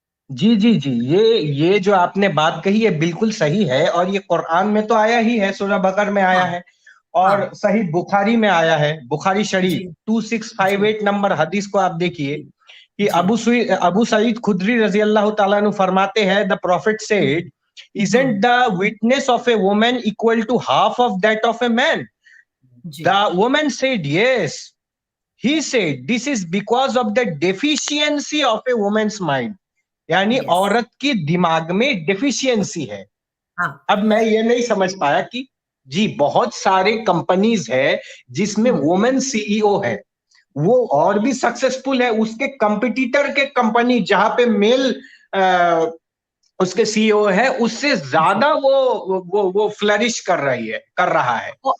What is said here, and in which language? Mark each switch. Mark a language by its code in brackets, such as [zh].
[hi] जी जी जी ये जो आपने बात कही है बिल्कुल सही है, और ये कुरान में तो आया ही है, सूरह बकर में आया हाँ है, और हाँ सही बुखारी में आया है, बुखारी जी शरीफ जी 2658 नंबर हदीस को आप देखिए जी कि जी अबू सईद खुदरी रजी अल्लाह ताला अन्हु फरमाते हैं, [en] the prophet said, [hi] hmm [en] isn't the witness of a woman equal to half of that of a man? [hi] Ji [en] The woman said yes. He said this is because of the deficiency of a woman's mind. [hi] यानी [en] यस [hi] औरत की दिमाग में deficiency है। हाँ अब मैं ये नहीं समझ पाया कि जी बहुत सारे कंपनीज है जिसमें वुमेन सीईओ है, वो और भी सक्सेसफुल है, उसके कंपटीटर के कंपनी जहां पे मेल उसके सीईओ है उससे ज्यादा वो फ्लरिश कर रहा है।